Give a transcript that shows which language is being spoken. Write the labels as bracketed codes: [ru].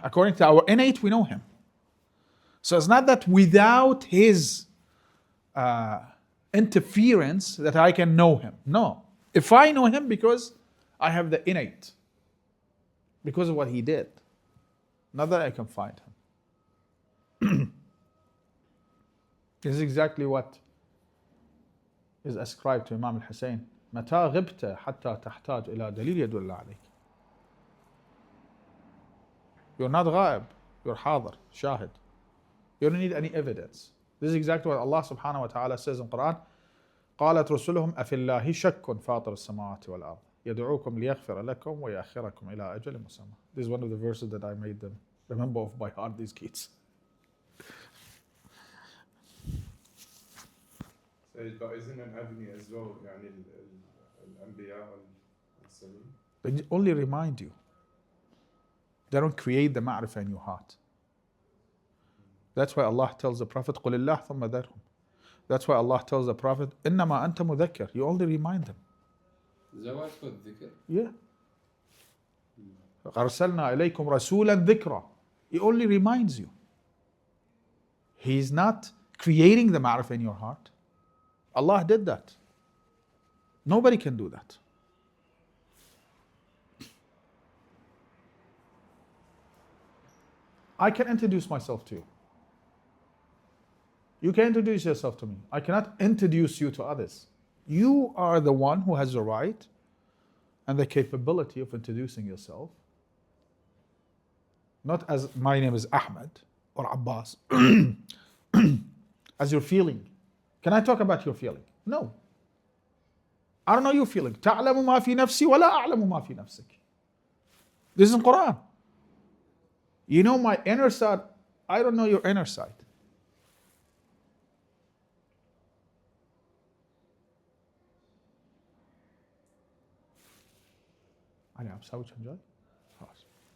[en] According to our innate, we know him. So it's not that without his interference that I can know him. No. If I know him because I have the innate, because of what he did, not that I can find him. This is exactly what is ascribed to Imam al-Hussein. [ar] متى غبت حتى تحتاج إلى دليل يدل عليك. [en] You're not ghaib, you're حاضر, shahid. You don't need any evidence. This is exactly what Allah subhanahu wa ta'ala says in Quran. [ar] قالت رسلهم أفي الله شك فاطر السماوات والأرض يدعوكم ليغفر لكم ويأخركم إلى أجل مسمى. [en] This is one of the verses that I made them remember of by heart, these kids. But isn't an avenue as well [ar] يعني الأنبياء والمرسلين? [en] They only remind you. They don't create the ma'rifah in your heart. That's why Allah tells the Prophet [ar] قل الله ثم ذرهم. [en] That's why Allah tells the Prophet [ar] إنما أنت مذكر. [en] You only remind them. [ar] زواج الذكر. [en] Yeah. [ar] أرسلنا إليكم رسولا ذكرا. [en] He only reminds you. He's not creating the ma'rifah in your heart. Allah did that. Nobody can do that. I can introduce myself to you. You can introduce yourself to me. I cannot introduce you to others. You are the one who has the right and the capability of introducing yourself. Not as my name is Ahmed or Abbas, as your feeling. Can I talk about your feeling? No. I don't know your feeling. [ar] تعلم ما في نفسي ولا أعلم ما في نفسك. [en] This is in Quran. You know my inner side. I don't know your inner side. [ar] أنا بسوي شنجاي. خلاص.